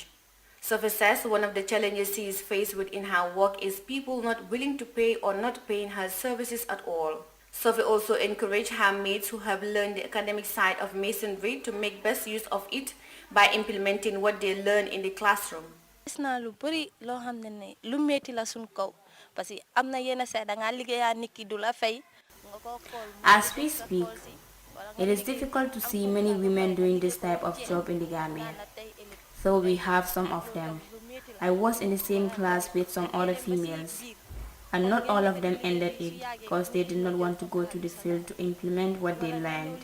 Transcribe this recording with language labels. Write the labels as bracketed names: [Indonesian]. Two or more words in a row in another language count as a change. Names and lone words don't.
[English] Sophie says one of the challenges she is faced with in her work is people not willing to pay or not paying her services at all. Sophie also encouraged her mates who have learned the academic side of masonry to make best use of it by implementing what they learn in the classroom. [Wolof] Gis naa lu bari loo xam ne lu metti la suñ kaw [French] parce que [Wolof] am na yenn saa da ngaa liggéeyaa nit ki du la fay. [English] As we speak, It is difficult to see many women doing this type of job in the Gambia, though we have some of them. I was in the same class with some other females, and not all of them ended it because they did not want to go to the field to implement what they learned.